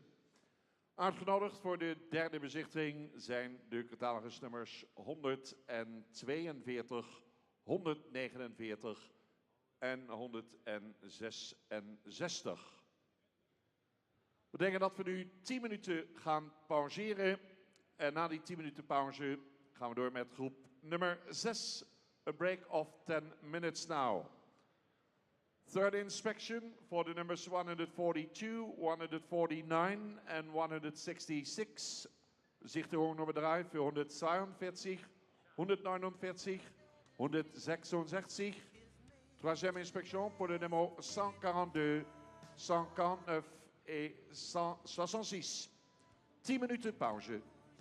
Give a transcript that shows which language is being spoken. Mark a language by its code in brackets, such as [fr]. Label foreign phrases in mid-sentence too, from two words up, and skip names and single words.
[nl] Uitgenodigd voor de 3e bezichtiging zijn de catalogus-nummers 142, 149 en 166. We denken dat we nu 10 minuten gaan pauzeren. En na die 10 minuten pauze gaan we door met groep nummer 6. [en] A break of 10 minutes now. Third inspection for the numbers 142, 149 and 166. [de] Bezichtigung Nummer 3 für 142, 149, 166. [fr] Troisième inspection pour le numéro 142, 149 et 166. [nl] 10 minuten pauze.